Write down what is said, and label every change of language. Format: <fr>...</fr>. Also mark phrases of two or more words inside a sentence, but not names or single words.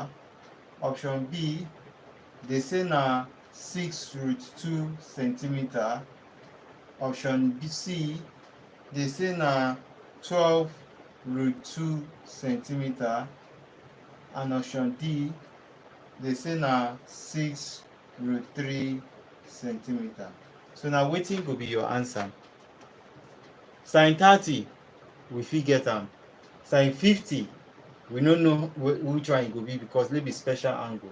<pcm>Option B, they say na 6√2 centimeter. Option B, C, they say na 12√2 centimeter. And option D, they say na 6√3 centimeter. So now wetin go be your answer? Sin 30 we fit get am. Sin 50 we no know which one e go be because no be special angle.</pcm>